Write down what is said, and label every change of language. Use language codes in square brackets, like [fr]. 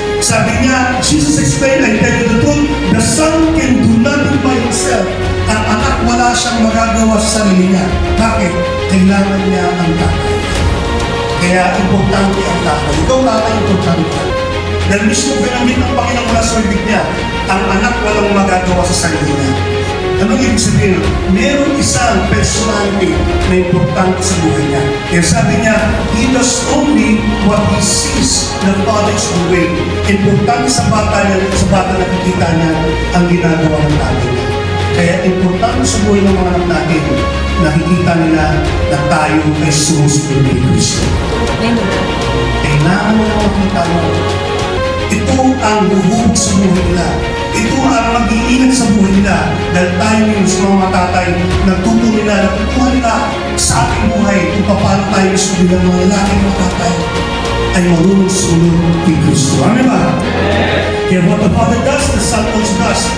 [tl] Sabi niya, [en] Jesus explained, I tell you the truth, the Son can do nothing by himself. [tl] Ang anak wala siyang magagawa sa sarili niya. Bakit? Kailangan niya ang tatay. Kaya importante ang tatay. Ikaw tatay, importante. Dahil mismo pinamit ng Panginoon mula sa bibig niya, ang anak walang magagawa sa sarili niya. Anong ibig sabihin? Meron isang personality na importante sa buhay niya. Kaya sabi niya, [en] he does only what he sees the Father is doing. [tl] Importante sa bata niya, sa bata nakikita niya ang ginagawa ng tatay niya. Kaya importante sa buhay ng mga anak natin, nakikita nila na tayo ay sumusunod ni Kristo. Kailangan mo na makita mo. Ito ang buhog sa buhay nila. Ito ang mag-iingat sa buhay nila. Dahil tayo yung sa mga tatay, nagtuto nila, natutuwa nila sa ating buhay kung paano tayo gusto bilang mga lalaki ng tatay ay marunong sumunod kay Kristo. Ano ba? [en] Kaya what the Father does, the Son also does.